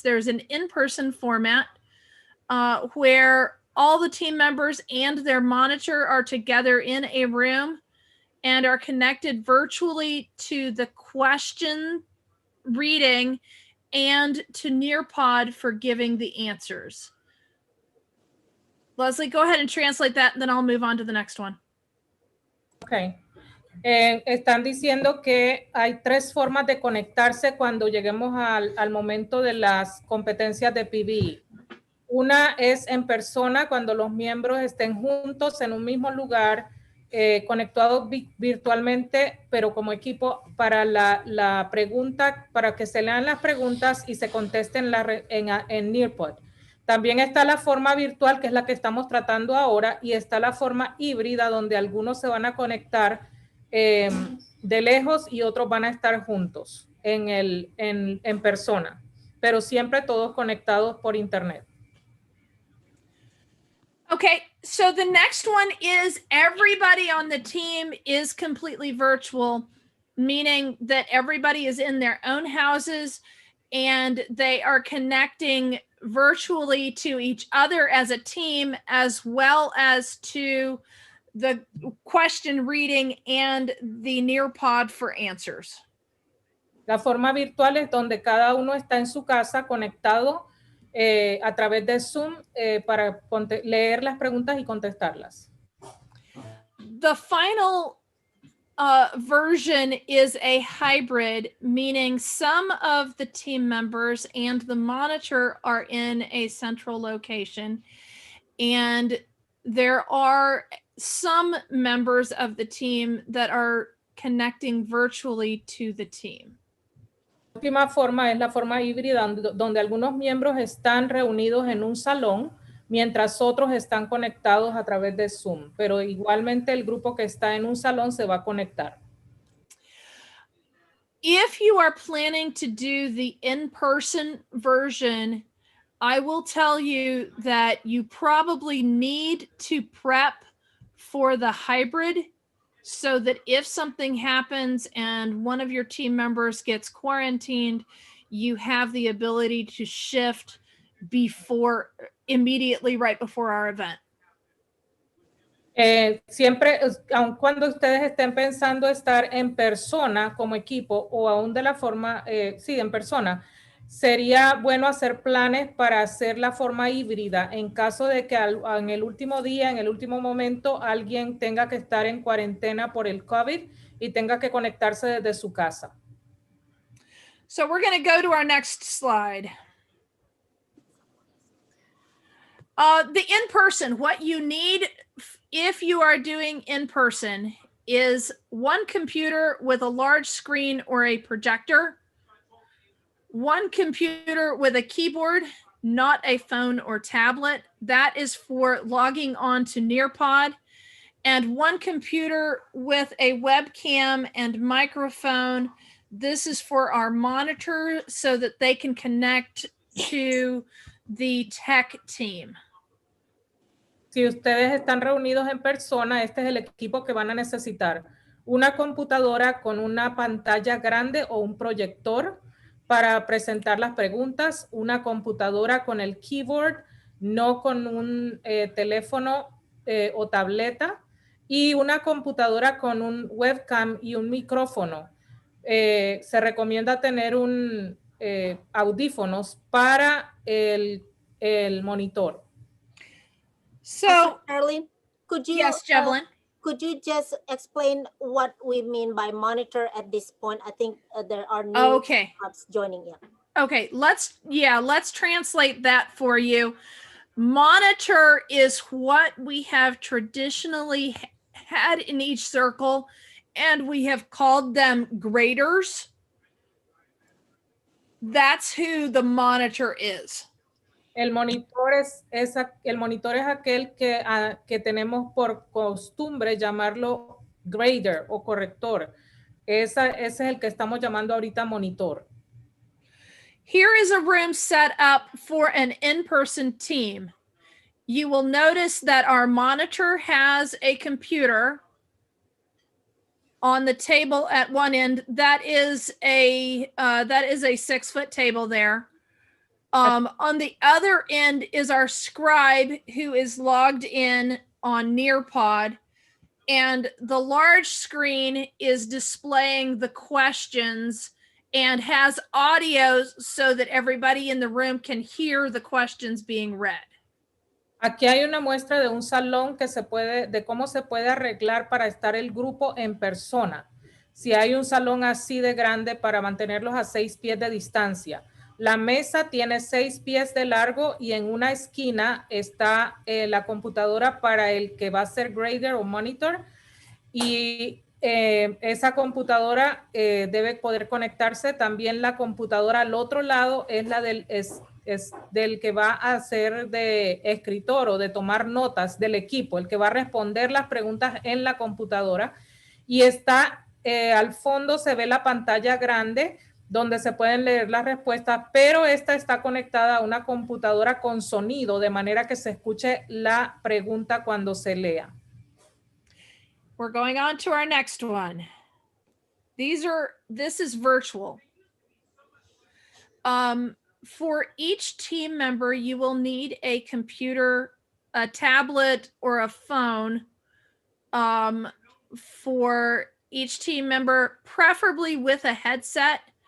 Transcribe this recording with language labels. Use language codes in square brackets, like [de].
[en] There's an in-person format where all the team members and their monitor are together in a room and are connected virtually to the question reading and to Nearpod for giving the answers. Leslie, go ahead and translate that, and then I'll move on to the next one. Okay. [es] Están diciendo que hay 3 formas de conectarse cuando lleguemos al momento de las competencias de PBE. Una es en persona, cuando los miembros estén juntos en un mismo lugar, conectados virtualmente, pero como equipo para la pregunta, para que se lean las preguntas y se contesten en Nearpod. También está la forma virtual, que es la que estamos tratando ahora, y está la forma híbrida, donde algunos se van a conectar de lejos y otros van a estar juntos en persona, pero siempre todos conectados por internet. [en] Okay, so the next one is everybody on the team is completely virtual, meaning that everybody is in their own houses and they are connecting virtually to each other as a team, as well as to the question reading and the Nearpod for answers. [es] La forma virtual es donde cada uno está en su casa conectado a través de Zoom para leer las preguntas y contestarlas. [en] The final version is a hybrid, meaning some of the team members and the monitor are in a central location, and there are some members of the team that are connecting virtually to the team. [es] La última forma es la forma híbrida, donde algunos miembros están reunidos en un salón, mientras otros están conectados a través de Zoom, pero igualmente el grupo que está en un salón se va a conectar. [en] If you are planning to do the in-person version, I will tell you that you probably need to prep for the hybrid, so that if something happens and one of your team members gets quarantined, you have the ability to shift immediately right before our event. [es] Siempre, aun cuando ustedes estén pensando estar en persona como equipo o aún de la forma, sí, en persona, sería bueno hacer planes para hacer la forma híbrida en caso de que en el último día, en el último momento, alguien tenga que estar en cuarentena por el COVID y tenga que conectarse desde su casa. [en] So we're going to go to our next slide. The in-person, what you need if you are doing in-person is one computer with a large screen or a projector, one computer with a keyboard, not a phone or tablet. That is for logging on to Nearpod. And one computer with a webcam and microphone. This is for our monitor so that they can connect to the tech team. [es] Si ustedes están reunidos en persona, este es el equipo que van a necesitar. Una computadora con una pantalla grande o un proyector para presentar las preguntas, una computadora con el keyboard, no con un teléfono o tableta, y una computadora con un webcam y un micrófono. Se recomienda tener audífonos para el monitor. [en] So, Charlie, could you yes, Jevelyn. could you just explain what we mean by monitor at this point? I think there are new Okay. apps joining in. Okay, let's translate that for you. Monitor is what we have traditionally had in each circle, and we have called them graders. That's who the monitor is. [es] El monitor es aquel que tenemos por costumbre llamarlo grader o corrector. Ese es el que estamos llamando ahorita monitor. [en] Here is a room set up for an in-person team. You will notice that our monitor has a computer on the table at one end. That is a 6-foot table there. On the other end is our scribe who is logged in on Nearpod, and the large screen is displaying the questions and has audio so that everybody in the room can hear the questions being read. [es] Aquí hay una muestra de un salón de cómo se puede arreglar para estar el grupo en persona. Si hay un salón así de grande para mantenerlos a 6 pies de distancia. La mesa tiene 6 pies de largo y en una esquina está la computadora para el que va a ser grader o monitor. Y esa computadora debe poder conectarse. También la computadora al otro lado es la del que va a ser de escritor o de tomar notas del equipo, el que va a responder las preguntas en la computadora. Y está al fondo se ve la pantalla grande donde se pueden leer las respuestas, pero esta está conectada a una computadora con sonido, de manera que se escuche la pregunta cuando se lea. [en] We're going on to our next one. This is virtual. For each team member, you will need a computer, a tablet, or a phone for each team member, preferably with a headset.